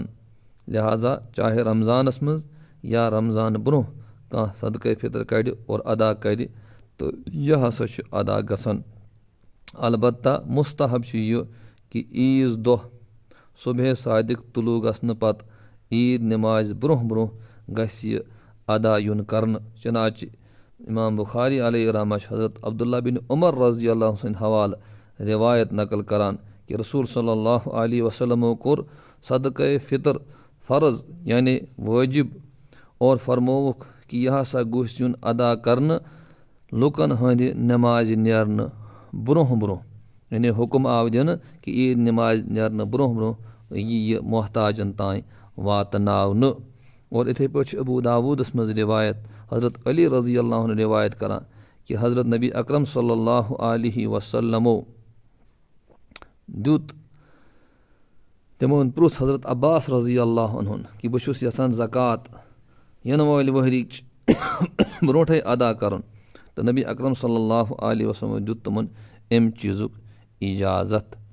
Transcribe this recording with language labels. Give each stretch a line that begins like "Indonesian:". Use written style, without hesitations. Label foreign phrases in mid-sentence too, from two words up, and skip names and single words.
Kashmiri: لہٰذا چاہے رمضانس منٛز یا رمضان برٛونٛہہ کانٛہہ صدقے فطر کڑِ اور ادا کرِ تہٕ یہِ ہسا چھُ ادا گژھان. البتہ مُستحب چھُ یہِ کہِ عیٖذ دۄہ صُبحے صادق طلوٗع گژھنہٕ پتہٕ عیٖد نٮ۪مازِ برٛونٛہہ برٛونٛہہ گژھِ یہِ ادا یُن کرنہٕ. چنانچہِ اِمام بُخاری علیہ رحمہ چھِ حضرت عبداللہ بن عمر رضی اللہ سٕنٛدِ حوالہٕ رِوایت نقل کران کہِ رسول صلی اللہ علیہ وسلمو کوٚر صدقے فطر فرض یعنی وٲجِب اور فرمووُکھ کہِ یہِ ہسا گوٚژھ یُن ادا کرنہٕ لُکن ہٕنٛدِ نٮ۪مازِ نیرنہٕ برٛونٛہہ برٛونٛہہ. یعنی حُکم آو دِنہٕ کہِ عیٖد نٮ۪مازِ نیرنہٕ برٛونٛہہ برٛونٛہہ یی یہِ محتاجن تام واتناونہٕ. اور یِتھَے پٲٹھۍ چھِ ابوٗ داوٗدس منٛز رِوایت حضرت علی رضی اللہ عنہ رِوایت کران کہِ حضرت نبی اکرم صلی اللہ علیہ وسلمو دیُت تِمو پرُژھ حضرت عباس رضی اللہ عنہُن کہِ بہٕ چھُس یژھان زکات یِنہٕ وٲلۍ ؤہرِچ برونٛٹھٕے ادا کرُن تہٕ نبی اکرم صلی اللہ علیہ وسلمو دیُت تِمن اَمہِ چیٖزُک اِجازت.